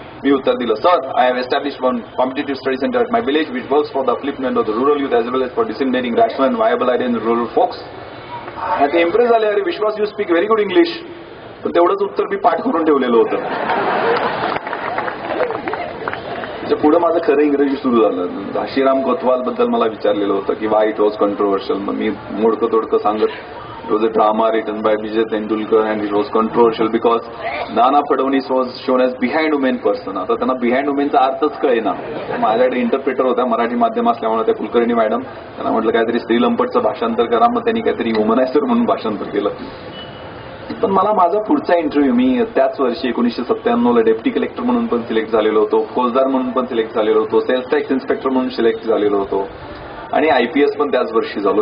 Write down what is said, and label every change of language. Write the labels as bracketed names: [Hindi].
[Marathi] मी उत्तर दिलं, [English] Sir I have established one competitive study centre at my village which works for the upliftment of the rural youth as well as for disseminating rational and viable idea in rural folks. [Marathi] ते impress झाले, अरे विश्वास, [English] You speak very good English. [Marathi] पण तेवढंच उत्तर मी पाठ करून ठेवलेलं होतं. पुढे माझं खरं इंग्रजी सुरू झालं. घाशीराम कोतवाल बद्दल मला विचारलेलं होतं की [English] Why it was controversial. [Marathi] मग मी मोडकं तोडकं सांगत, [English] it was a drama written by Vijay Tendulkar and it was controversial because Nana Fadnavis was shown as behind women person. [Marathi] आता त्यांना बिहाइंड वुमेनचा अर्थच कळेना. माझ्याकडे इंटरप्रेटर होता मराठी माध्यम असल्यामुळे, त्या कुलकर्णी मॅडम, त्यांना म्हटलं काहीतरी स्त्रीलंपटचं भाषांतर करा. मग त्यांनी काहीतरी वुमनायझर म्हणून भाषांतर केलं. पण मला माझा पुढचा इंटरव्ह्यू, मी त्याच वर्षी 1997ला डेप्टी कलेक्टर म्हणून पण सिलेक्ट झालेलो होतो, फौजदार म्हणून पण सिलेक्ट झालेलो होतो, सेल्स टॅक्स इन्स्पेक्टर म्हणून सिलेक्ट झालेलो होतो आणि IPS पण त्याच वर्षी झालो.